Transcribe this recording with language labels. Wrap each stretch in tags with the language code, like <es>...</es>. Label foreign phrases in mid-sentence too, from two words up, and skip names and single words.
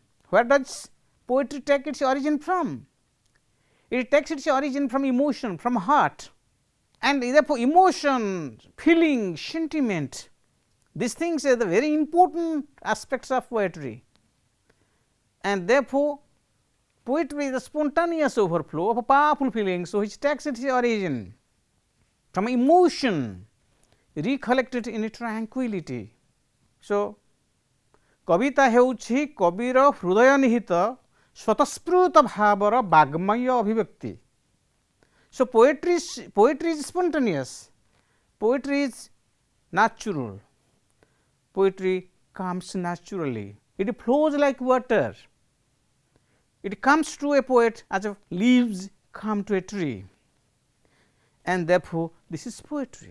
<en>Where does poetry take its origin from? It takes its origin from emotion, from heart, and therefore emotion, feeling, sentiment, these things are the very important aspects of poetry, and therefore poetry is a spontaneous overflow of powerful feelings which takes its origin from emotion recollected in tranquility. So,</en> <or>କବିତା ହେଉଛି କବିର ହୃଦୟ ନିହିତ ସ୍ୱତଃସ୍ଫୂର୍ତ୍ତ ଭାବର ବାଙ୍ମୟ ଅଭିବ୍ୟକ୍ତି.</or> <en>So, poetry is spontaneous, poetry is natural, poetry comes naturally, it flows like water, it comes to a poet as if leaves come to a tree, and therefore, this is poetry.</en>